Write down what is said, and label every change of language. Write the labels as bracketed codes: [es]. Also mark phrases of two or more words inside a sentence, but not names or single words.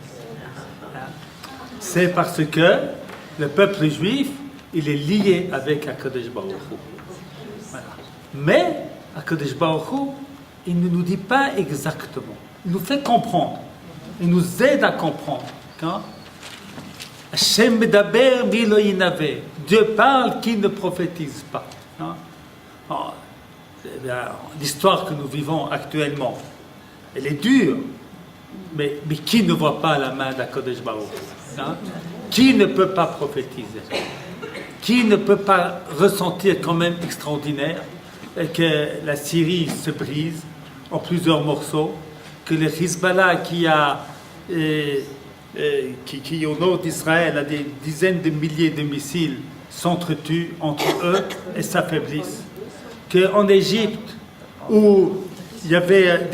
[fr] C'est parce que le peuple juif, il est lié avec Akadosh Baruch Hu. Voilà. Mais Akadosh Baruch Hu, il ne nous dit pas exactement. Il nous fait comprendre. Il nous aide à comprendre. [he] השם מדבר ולא ינבא. [fr] Dieu parle qui ne prophétise pas. L'histoire que nous vivons actuellement, elle est dure, mais qui ne voit pas la main d'Akadosh Baruch Hu? Qui ne peut pas prophétiser? Qui ne peut pas ressentir quand même extraordinaire que la Syrie se brise en plusieurs morceaux, que le Hezbollah qui au nord d'Israël a des dizaines de milliers de missiles s'entretuent entre eux et s'affaiblissent, qu'en Égypte où il y avait